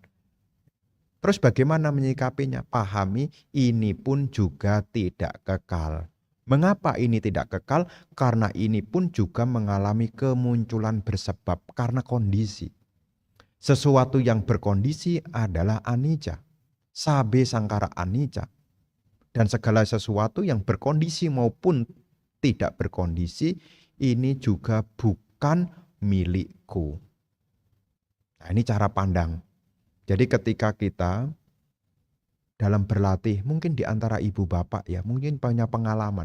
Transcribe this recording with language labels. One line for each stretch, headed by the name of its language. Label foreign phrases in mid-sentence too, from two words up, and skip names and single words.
Indonesian: Terus bagaimana menyikapinya? Pahami ini pun juga tidak kekal. Mengapa ini tidak kekal? Karena ini pun juga mengalami kemunculan bersebab karena kondisi. Sesuatu yang berkondisi adalah anicca.
Pali: Sabe sangkara anicca.
Indonesian: Dan segala sesuatu yang berkondisi maupun tidak berkondisi, ini juga bukan milikku. Nah, ini cara pandang. Jadi ketika kita dalam berlatih, mungkin di antara ibu bapak ya, mungkin punya pengalaman.